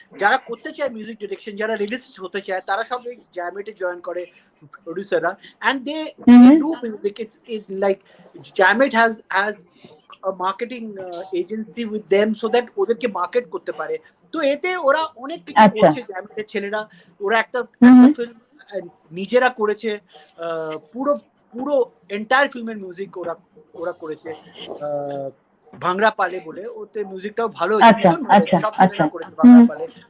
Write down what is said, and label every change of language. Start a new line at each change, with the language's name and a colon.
Bangla: যারা করতে চায় মিউজিক ডিরেকশন, যারা রিলিস্ট হতে চায়, তারা সব এই জ্যামেটে জয়েন করে প্রোডিউসাররা,
English: and they do music। It's like Jamit has a marketing agency with them so that
Bangla: ওদেরকে মার্কেট করতে পারে। তো এতে ওরা অনেক কিছু করছে জ্যামিটের ছেলেরা। ওরা একটা ফিল্ম নিজেরা করেছে, পুরো এন্টায়ার ফিল্মের মিউজিক ওরা করেছে, ভাংরা পালে বলে। ওতে মিউজিকটাও ভালো হয়েছে, সব ছেলেরা করেছে ভাংরা পালে।